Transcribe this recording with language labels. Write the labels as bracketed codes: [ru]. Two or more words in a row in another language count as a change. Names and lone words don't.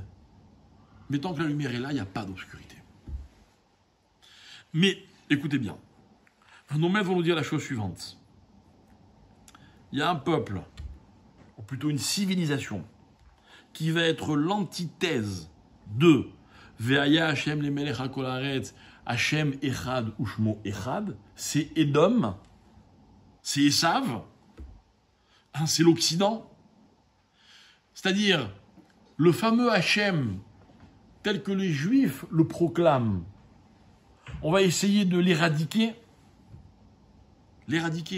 [fr] Mais tant que la lumière est là, il n'y a pas d'obscurité. Mais, écoutez bien, nos maîtres vont nous dire la chose suivante. Il y a un peuple, ou plutôt une civilisation, qui va être l'antithèse de [he] והיה השם למלך הכל הארץ השם אחד ושמו אחד, [fr] c'est Édom, c'est Esav, c'est l'Occident. C'est-à-dire, le fameux Hachem, tel que les Juifs le proclament, on va essayer de l'éradiquer. L'éradiquer.